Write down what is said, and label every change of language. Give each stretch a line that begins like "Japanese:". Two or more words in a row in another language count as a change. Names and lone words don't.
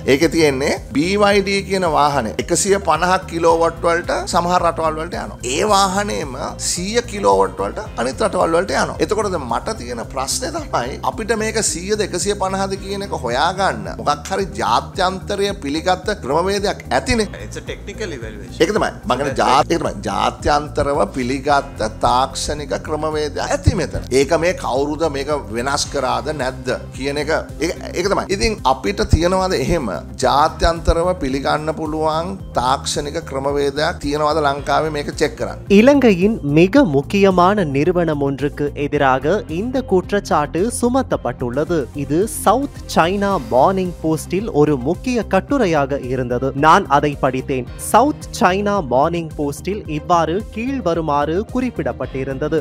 Sinhala: ඒකේ තියෙන්නේ BYD කියන වාහනේ 150 කිලෝවොට් වලට සමහර රටවල් වලට යනවා. ඒ වාහනේම 100 කිලෝවොට් වලට අනිත් රටවල් වලට යනවා. එතකොට දැන් මට තියෙන ප්‍රශ්නේ තමයි අපිට මේක 100ද 150ද කියන එක හොයාගන්න මොකක් හරි ජාත්‍යන්තරය පිළිගත්ත ක්‍රමවේදයක් ඇතිනේ.
English: It's a technical evaluation.
Sinhala: ඒක තමයි. මම කියන්නේ ජාත්‍යන්තරව පිළිගත්ත තාක්ෂණික ක්‍රමවේදයක් ඇති මෙතන. ඒක මේ කවුරුද මේක වෙනස් කරාද නැද්ද කියන එක ඒක තමයි. ඉතින් අපිට තියෙනවාද එහෙම ජාත්‍යන්තරව පිළිගන්න පුළුවන් තාක්ෂණික ක්‍රමවේදයක් තියෙනවාද லங்காவே මේක செக் කරන්න.
Tamil: இலங்கையின் மிக முக்கியமான நிறுவனம் ஒன்றுக்கு எதிராக இந்த குற்றச்சாட்டு சுமத்தப்பட்டுள்ளது. இது சவுத் சைனா மார்னிங் போஸ்டில் ஒரு முக்கிய கட்டுரையாக இருந்தது. நான் அதை படித்தேன். சவுத் சைனா மார்னிங் போஸ்டில் இவ்வாறு கீழ்வருமாறு குறிப்பிடப்பட்டிருந்தது.